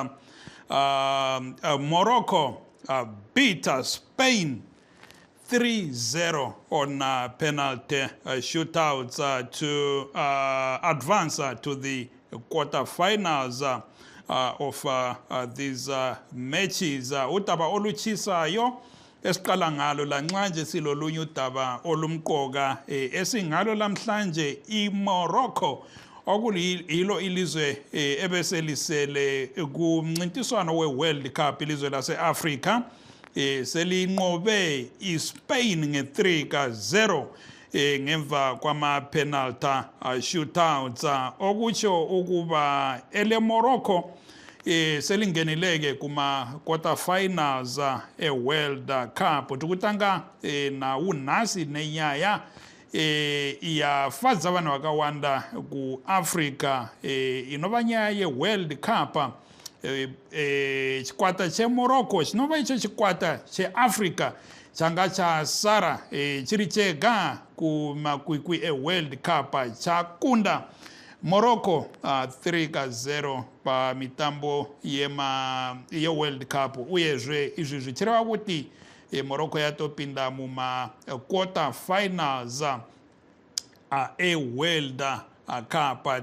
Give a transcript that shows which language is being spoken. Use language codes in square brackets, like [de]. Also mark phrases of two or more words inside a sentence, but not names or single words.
[en] Morocco, beat Spain 3-0 on penalty shootouts to advance to the quarterfinals of these matches. [nd] Utaba oluchisayo esiqala ngalo lanxanje silolunye udaba olumqoka esingalo lamhlanje iMorocco okuyilo ilizwe ebeselisele kumncintiswano weWorld Cup ilizwe lase-Africa selinqobe iSpain nge-3-0 ngemva kwama- [en] penalty shootouts [nd] okutsho ukuba ele Morocco selingenileke kuma-quarterfinals e-World [sn] Cup ukutanga na unasi nenyaya iyafadza vanhu vakawanda ku-Africa inova nyaya ye-World Cup chikwata cheMorocco chinova icho chikwata cheAfrica changa chasara chiri chega kumakwikwi eWorld Cup chakunda Morocco 3-0 pamitambo yeWorld Cup uyezve izvi zvichireva kuti Morocco yatopinda muma quarter finals eWorld Cup.